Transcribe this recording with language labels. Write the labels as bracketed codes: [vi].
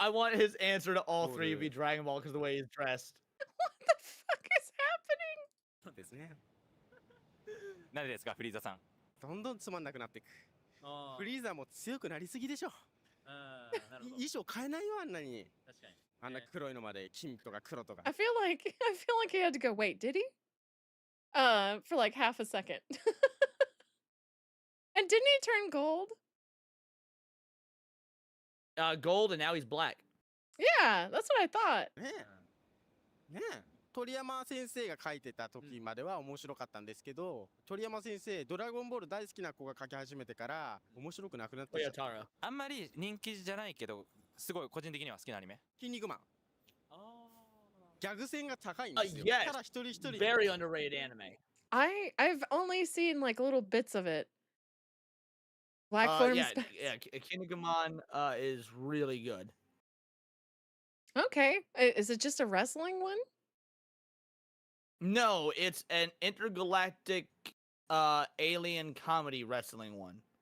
[en] I want his answer to all three to be Dragon Ball because of the way he's dressed. What the fuck is happening? [ja] そうですね。何ですかフリーザさん。どんどんつまんなくなっていく。フリーザも強くなりすぎでしょ。衣装変えないよあんなに。確かに。あんな黒いのまで金とか黒とか。 [en] I feel like he had to go, wait, did he? For like half a second. And didn't he turn gold? Gold, and now he's black. Yeah, that's what I thought. [ja] ねえ。ねえ。鳥山先生が書いてた時までは面白かったんですけど、鳥山先生ドラゴンボール大好きな子が書き始めてから面白くなくなったじゃん。あんまり人気じゃないけどすごい個人的には好きなアニメ。筋肉マン。ギャグ線が高いんですよ。 [en] Yes. [ja] ただ一人一人。 [en] Very underrated anime. I've only seen like little bits of it. Platform yeah, Spec- yeah. Kinnikuman is really good. Okay. Is it just a wrestling one? No, it's an intergalactic alien comedy wrestling one.